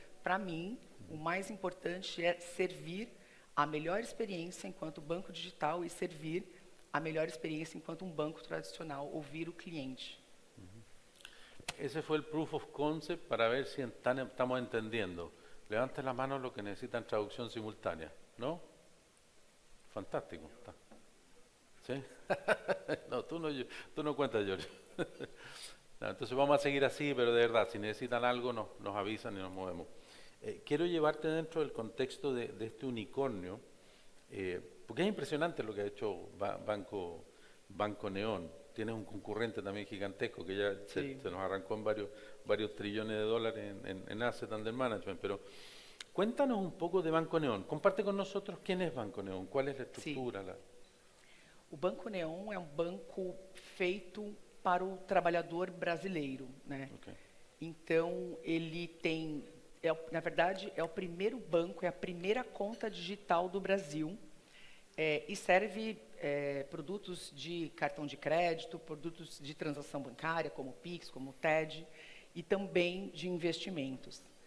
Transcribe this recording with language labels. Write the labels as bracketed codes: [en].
[pt] Para mim, o mais importante é servir a melhor experiência enquanto banco digital e servir a melhor experiência enquanto um banco tradicional, ouvir o cliente. [es] Ese fue el [en] proof of concept [es] para ver si estamos entendiendo. Levanten la mano los que necesitan traducción simultánea, ¿no? Fantástico. ¿Sí? No, tú no cuentas, George. No, entonces vamos a seguir así, pero de verdad, si necesitan algo nos avisan y nos movemos. Quiero llevarte dentro del contexto de este unicornio, porque es impresionante lo que ha hecho Banco Neon. Tienes un concurrente también gigantesco que ya Sí. se nos arrancó en varios trillones de dólares en Asset Under Management, pero cuéntanos un poco de Banco Neon. Comparte con nosotros quién es Banco Neon, cuál es la estructura. [pt] O Banco Neon é um banco feito para o trabalhador brasileiro, né? [en] Okay. [pt] Então, ele tem, na verdade, é o primeiro banco, é a primeira conta digital do Brasil, E serve produtos de cartão de crédito, produtos de transação bancária, como o Pix, como o TED, e também de investimentos.